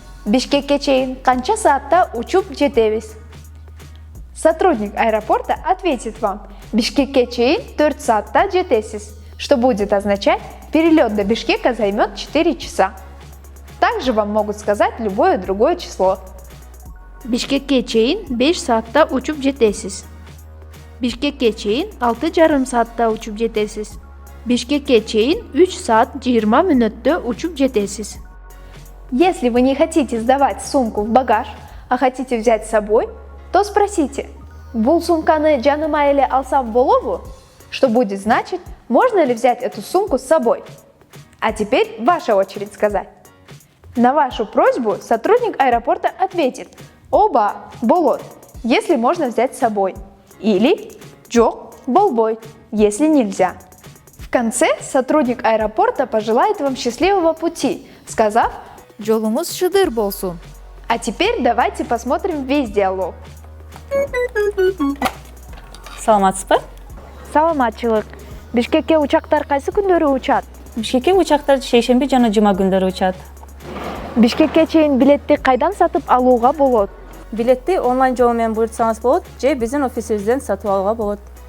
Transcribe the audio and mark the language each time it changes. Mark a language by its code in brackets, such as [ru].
[ky] «Бишкекке чейин канча саатта учуп жетебиз?» [ru] Сотрудник аэропорта ответит вам [ky] «Бишкекке чейин 4 саатта жетесиз», [ru] что будет означать «перелет до Бишкека займет 4 часа». Также вам могут сказать любое другое число. [ky] Бишкекке чейин 5 саатта учуп жетесиз. Бишкекке чейин 6,5 саатта учуп жетесиз. Бишкекке чейин 3 saat 20 мүнөттө учуп жетесиз. [ru] Если вы не хотите сдавать сумку в багаж, а хотите взять с собой, то спросите: [ky] «Бул сумканы жаныма эле алсам болобу?» [ru] Что будет значить, можно ли взять эту сумку с собой. А теперь ваша очередь сказать. На вашу просьбу сотрудник аэропорта ответит: [ky] «Оба, болот», [ru] если можно взять с собой. Или [ky] «Жок, болбой», [ru] если нельзя. В конце сотрудник аэропорта пожелает вам счастливого пути, сказав: [ky] Жолуңуз шыдыр болсун. [ru] «А теперь давайте посмотрим весь диалог». [ky] Саламатсызбы? Саламатчылык. Бишкекке учактар кайсы күндөрү учат? Бишкекке учактар шейшемби жана жума күндөрү учат. Бишкекке чейин билетти кайдан сатып алууга болот? Билетти онлайн жол менен буйртсаңыз болот, же биздин офисибизден сатып алууга болот.